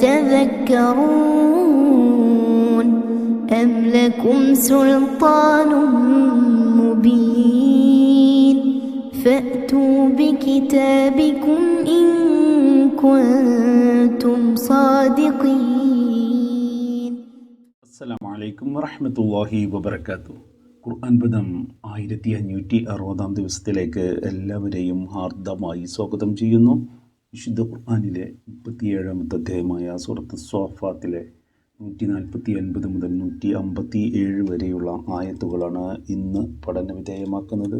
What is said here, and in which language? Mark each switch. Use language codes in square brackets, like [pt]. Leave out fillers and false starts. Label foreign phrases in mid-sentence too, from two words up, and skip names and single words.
[ar] تذكرون أم لكم سلطان مبين فأتوا بكتابكم إن كنتم صادقين. السلام عليكم ورحمة الله وبركاته. [ml] ഖുർആൻ പദം 1560 ദിവസത്തിലേക്ക് എല്ലാവരെയും ഹാർദമായി സ്വാഗതം ചെയ്യുന്നു. വിശുദ്ധ ഖുർആനിലെ 37ാമത്തെ അധ്യായമായ സൂറത്ത് സ്വാഫാത്തിലെ 149 മുതൽ 157 വരെയുള്ള ആയത്തുകളാണ് ഇന്ന് പഠന വിധേയമാക്കുന്നത്.